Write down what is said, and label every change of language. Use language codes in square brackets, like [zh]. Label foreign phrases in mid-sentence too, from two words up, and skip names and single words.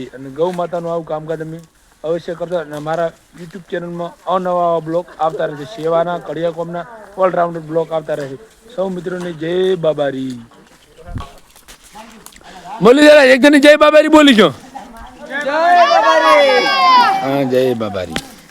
[gu] અને ગૌ માતાનું આવું કામકાજ અમે અવશ્ય કરતા અને અમારા યુટ્યુબ ચેનલમાં અવનવા બ્લોગ આવતા રહેશે. સેવાના કડિયા કોમના ઓલરાઉન્ડર બ્લોગ આવતા રહેશે. સૌ મિત્રોને જય બાબારી બોલી જરા એક જણ જય બાબારી બોલી છો. જય બાબા રે હા જય બાબારી.